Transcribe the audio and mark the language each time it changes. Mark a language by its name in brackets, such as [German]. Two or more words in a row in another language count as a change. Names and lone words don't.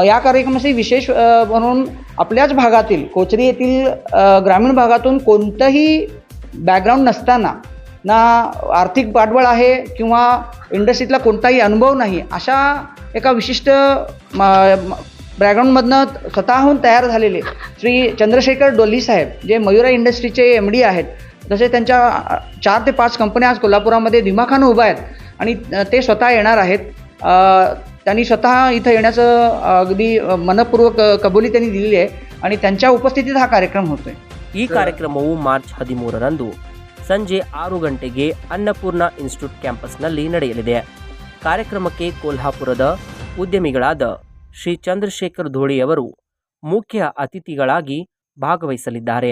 [Marathi] या कार्यक्रमाचे विशेष म्हणून आपल्याच भागातील कोचरी येथील ग्रामीण भागातून कोणतंही बॅकग्राऊंड नसताना, ना आर्थिक पाठबळ आहे किंवा इंडस्ट्रीतला कोणताही अनुभव नाही, अशा एका विशिष्ट बॅकग्राऊंडमधनं स्वतःहून तयार झालेले श्री चंद्रशेखर डोली साहेब, जे मयुरा इंडस्ट्रीचे MD आहेत. तसे त्यांच्या 4 ते 5 कंपन्या आज कोल्हापुरामध्ये दिमाखानं उभा आहेत आणि ते स्वतः येणार आहेत. त्यांनी स्वतः इथं येण्याचं अगदी मनपूर्वक कबुली त्यांनी दिलेली आहे आणि त्यांच्या उपस्थितीत हा कार्यक्रम होतोय. [Kannada] ಈ ಕಾರ್ಯಕ್ರಮವು ಮಾರ್ಚ್ 13ರಂದು ಸಂಜೆ 6 ಗಂಟೆಗೆ ಅನ್ನಪೂರ್ಣ ಇನ್ಸ್ಟಿಟ್ಯೂಟ್ ಕ್ಯಾಂಪಸ್ನಲ್ಲಿ ನಡೆಯಲಿದೆ. ಕಾರ್ಯಕ್ರಮಕ್ಕೆ ಕೊಲ್ಹಾಪುರದ ಉದ್ಯಮಿಗಳಾದ ಶ್ರೀ ಚಂದ್ರಶೇಖರ್ ಧೋಳಿಯವರು ಮುಖ್ಯ ಅತಿಥಿಗಳಾಗಿ ಭಾಗವಹಿಸಲಿದ್ದಾರೆ.